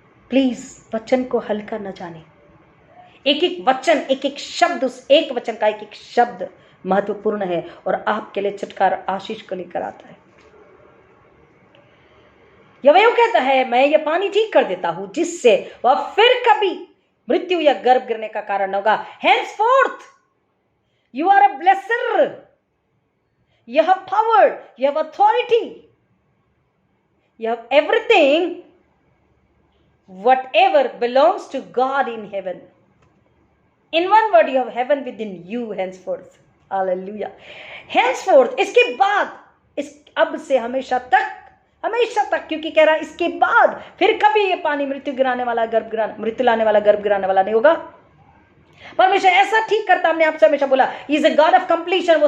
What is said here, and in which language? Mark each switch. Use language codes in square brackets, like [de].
[hi] Please वचन को हल्का न जाने। एक एक वचन, एक एक शब्द, उस एक वचन का एक एक शब्द महत्वपूर्ण है और आपके लिए छुटकारा आशीष को लेकर आता है। यहोवा कहता है, मैं ये पानी ठीक कर देता हूं जिससे वह फिर कभी मृत्यु या गर्भ गिरने का कारण होगा। [en] henceforth you are a blesser, you have power, you have authority, you have everything whatever belongs to God in heaven. In one word, you have heaven within you henceforth. Hallelujah. [hi] henceforth, इसके बाद, इस अब से हमेशा तक, क्योंकि कह रहा है इसके बाद फिर कभी ये पानी मृत्यु लाने वाला गर्भ गिराने वाला नहीं होगा। परमेश्वर ऐसा ठीक करता, हमने आपसे हमेशा बोला, [en] Is a god of completion.